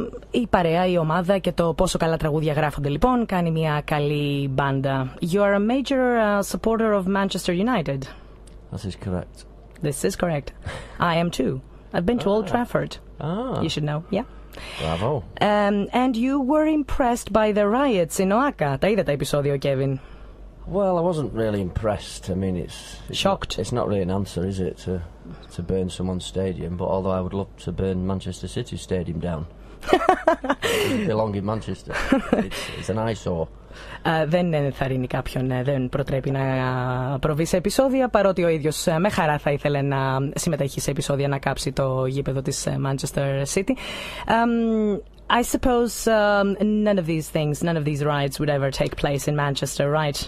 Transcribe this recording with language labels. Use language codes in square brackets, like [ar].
[el] Η παρέα, η ομάδα και το πόσο καλά τραγούδια γράφονται λοιπόν κάνει μια καλή μπάντα. [en] You are a major supporter of Manchester United. This is correct. This is correct. I am too. I've been to Old Trafford. You should know, yeah. Bravo. And you were impressed by the riots in Oaka. [el] Τα είδε τα επεισόδιο, Kevin? [en] Well, I wasn't really impressed. I mean, it's shocked. It's not really an answer, is it, to burn someone's stadium? But although I would love to burn Manchester City's stadium down, it doesn't belong in Manchester. It's an eyesore. [el] Δεν ενθαρρύνει κάποιον, δεν προτρέπει να προβεί σε επεισόδια, παρότι ο ίδιος με χαρά θα ήθελε να συμμετέχει σε επεισόδια να κάψει το γήπεδο της Manchester City. [en] I suppose none of these things, none of these riots would ever take place in Manchester, right?